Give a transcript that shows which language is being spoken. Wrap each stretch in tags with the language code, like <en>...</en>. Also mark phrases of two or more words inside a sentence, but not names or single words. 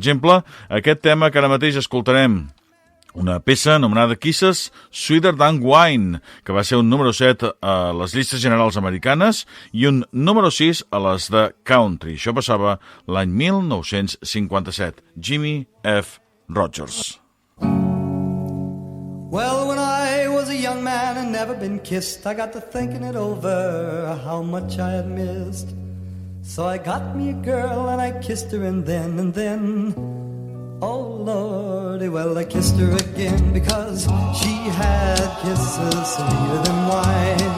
<ca>Com, per exemple, aquest tema que ara mateix escoltarem, una peça anomenada</ca> <en>Kisses Sweeter Than Wine,</en> <ca>que va ser un número 7 a les llistes generals americanes i un número 6 a les de country. Això passava l'any 1957. Jimmie F. Rodgers.</ca> <en>Well, when I was a young man and never been kissed, I got to thinking it over, how much I had missed. So I got me a girl and I kissed her and then, oh Lordy, well I kissed her again because she had kisses sweeter than wine.</en>